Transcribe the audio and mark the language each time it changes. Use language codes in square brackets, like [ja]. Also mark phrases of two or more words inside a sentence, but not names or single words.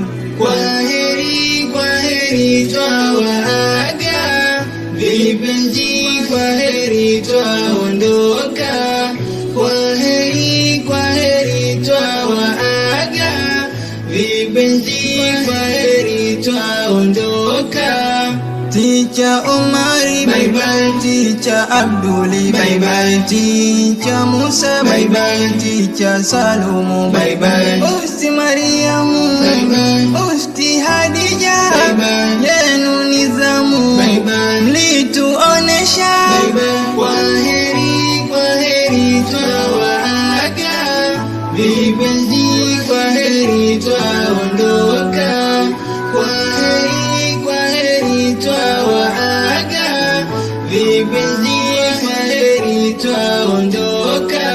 [sw] Kwaheri kwaheri twawaaga, vipenzi kwaheri twaondoka. Kwaheri kwaheri twawaaga, vipenzi kwaheri twaondoka. Ticha Omari [en] bye bye, [sw] Ticha Abduli [en] bye bye, [sw] Ticha Musa [en] bye bye, [sw] Ticha Salumu [en] bye bye, [sw] Usti Mariamu [en] bye bye, [sw] Usti Hadija [en] bye bye, [sw] yenu nizamu [en] bye bye, [sw] mlituonesha [en] bye bye. [sw] Kwaheri kwaheri twawaaga, vipenzi kwaheri twaondoka. Kwaheri kwaheri twawaaga, vipenzi kwaheri twaondoka.